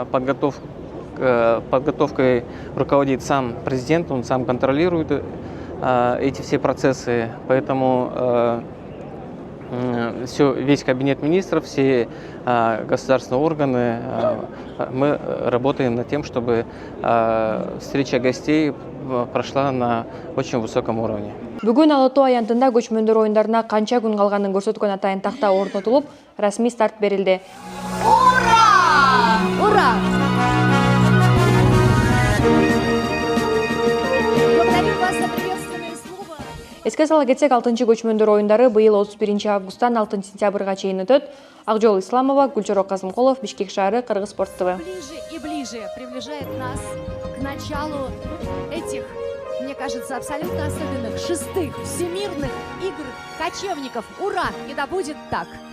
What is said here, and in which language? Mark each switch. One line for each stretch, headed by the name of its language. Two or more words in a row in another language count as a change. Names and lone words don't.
Russian: Подготовкой руководит сам президент, он сам контролирует эти все процессы. Поэтому весь кабинет министров, все государственные органы, мы работаем над тем, чтобы встреча гостей прошла на очень высоком уровне.
Kyrgyz: Бүгүн Ала-Тоо аянтында көчмөндөр оюндарына канча күн калганын көрсөткөн атайын такта орнотулуп, расмий старт берилди.
Russian: Ура! Ура!
Kyrgyz: Эске сала кетсек, 6-чы көчмөндөр оюндары быйыл 31 августтан 6 сентябрга чейин өтөт. Акжол Исламова, Гүлчорок Казымкулов, Бишкек шаары, Кыргыз спорт ТВ.
Russian: Ближе и ближе приближает нас к началу этих, мне кажется, абсолютно особенных 6-х Всемирных игр кочевников. Ура! И да будет так!